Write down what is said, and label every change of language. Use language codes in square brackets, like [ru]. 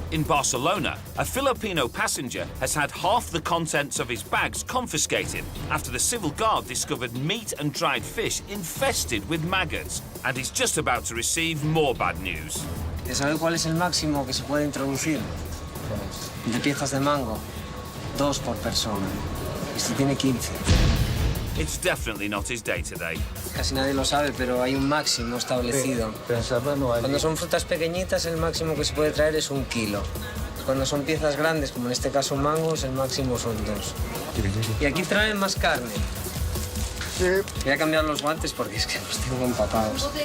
[en] In Barcelona, a Filipino passenger has had half the contents of his bags confiscated after the civil guard discovered meat and dried fish infested with maggots, and he's just about to receive more bad news. [es] ¿Se sabe cuál es el máximo que se puede introducir? De piezas de mango, 2 por persona. Este tiene 15. [en] It's definitely not his day today. [es] Casi nadie lo sabe, pero hay un máximo establecido. Cuando son frutas pequeñitas, el máximo que se puede traer es 1 kilo. Cuando son piezas grandes, como en este caso mangos, el máximo son 2. Y aquí traen más carne. Voy a cambiar los guantes porque es que los tengo empapados.